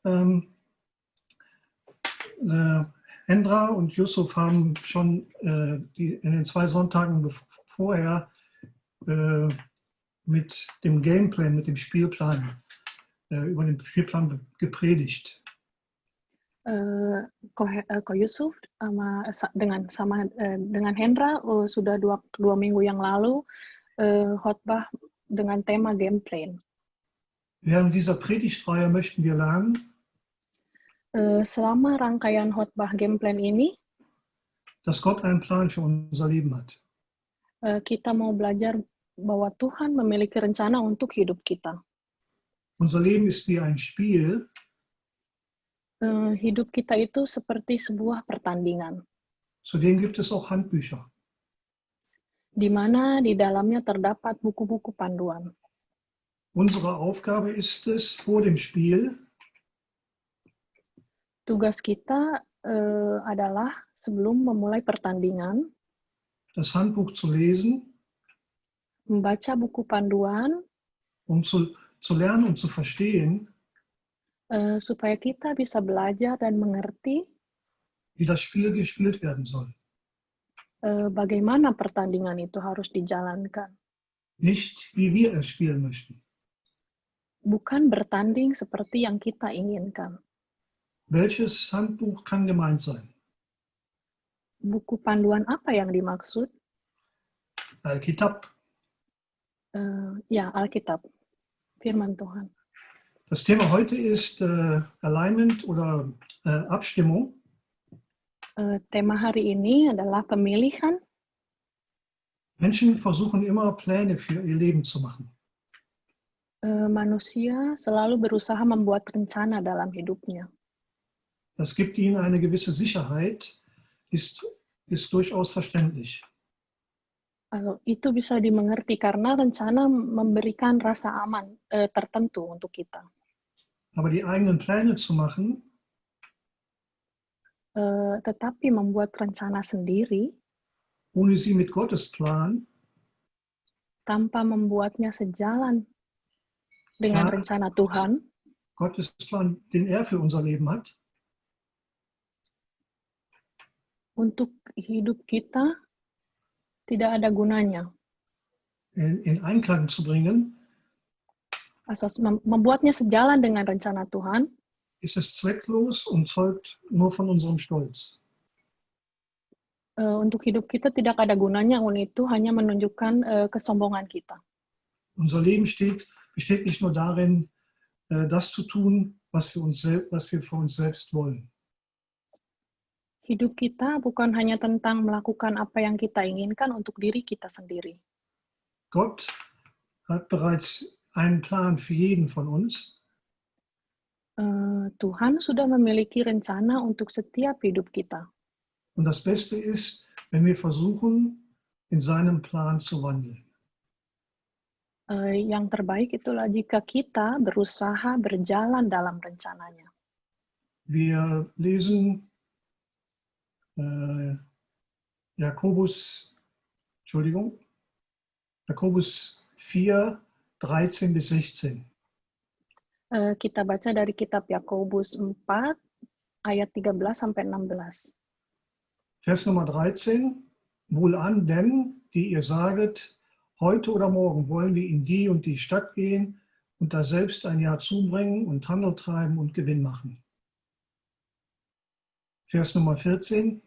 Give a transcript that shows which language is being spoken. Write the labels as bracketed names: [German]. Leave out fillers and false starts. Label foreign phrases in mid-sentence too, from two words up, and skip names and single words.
[German] Hendra und Yusuf haben schon in den 2 Sonntagen vorher mit dem Gameplan, mit dem Spielplan, über den Spielplan gepredigt. [Indonesian] Ko Yusuf dengan Hendra sudah dua minggu yang lalu khotbah dengan tema [English] game plan. [German] Während dieser Predigtreihe möchten wir lernen, [Indonesian] selama rangkaian khotbah [English] game plan [Indonesian] ini, [German] dass Gott einen Plan für unser Leben hat. [Indonesian] Kita mau belajar bahwa Tuhan memiliki rencana untuk hidup kita. [German] Unser Leben ist wie ein Spiel. [Indonesian] Hidup kita itu seperti sebuah pertandingan. [German] Zudem gibt es auch Handbücher. [Indonesian] Di mana di dalamnya terdapat buku-buku panduan. [German] Unsere Aufgabe ist es, vor dem Spiel [Indonesian] tugas kita adalah sebelum memulai pertandingan, [German] das Handbuch zu lesen, [Indonesian] membaca buku panduan, [German] zu lernen und zu verstehen, [Indonesian] supaya kita bisa belajar dan mengerti [German] wie das Spiel gespielt werden soll. [Indonesian] Bagaimana pertandingan itu harus dijalankan. [German] Nicht, wie wir es spielen möchten. [Indonesian] Bukan bertanding seperti yang kita inginkan. [German] Welches Handbuch kann gemeint sein? [Indonesian] Buku panduan apa yang dimaksud? Alkitab. Ya, Alkitab. Firman Tuhan. [German] Das Thema heute ist Alignment oder Abstimmung. [Indonesian] Tema hari ini adalah pemilihan. [German] Menschen versuchen immer Pläne für ihr Leben zu machen. [Indonesian] Manusia selalu berusaha membuat rencana dalam hidupnya. [German] Das gibt ihnen eine gewisse Sicherheit, ist durchaus verständlich. Also, [Indonesian] itu bisa dimengerti karena rencana memberikan rasa aman tertentu untuk kita. [German] Aber die eigenen Pläne zu machen, [Indonesian] tetapi membuat rencana sendiri, [German] ohne sie mit Gottes Plan, [Indonesian] tanpa membuatnya sejalan dengan rencana Tuhan, [German] Gottes Plan, den er für unser Leben hat, [Indonesian] untuk hidup kita tidak ada gunanya. [German] in Einklang zu bringen, Also, [Indonesian] membuatnya sejalan dengan rencana Tuhan, [German] ist es zwecklos und zeugt nur von unserem Stolz. [Indonesian] Untuk hidup kita tidak ada gunanya, und itu hanya menunjukkan kesombongan kita. [German] Unser Leben besteht nicht nur darin, das zu tun, was wir für uns selbst wollen. [Indonesian] Hidup kita bukan hanya tentang melakukan apa yang kita inginkan untuk diri kita sendiri. [German] Gott hat bereits einen Plan für jeden von uns. [Indonesian] Tuhan sudah memiliki rencana untuk setiap hidup kita. [German] Und das Beste ist, wenn wir versuchen, in seinem Plan zu wandeln. [Indonesian] Yang terbaik itulah jika kita berusaha berjalan dalam rencananya. [German] Wir lesen Jakobus 4, 13 bis 16. [Indonesian] Kita baca dari kitab Yakobus 4, ayat 13 sampai 16. [German] Vers Nummer 13. Wohlan denn, die ihr saget, heute oder morgen wollen wir in die und die Stadt gehen und da selbst ein Jahr zubringen und Handel treiben und Gewinn machen. Vers Nummer 14.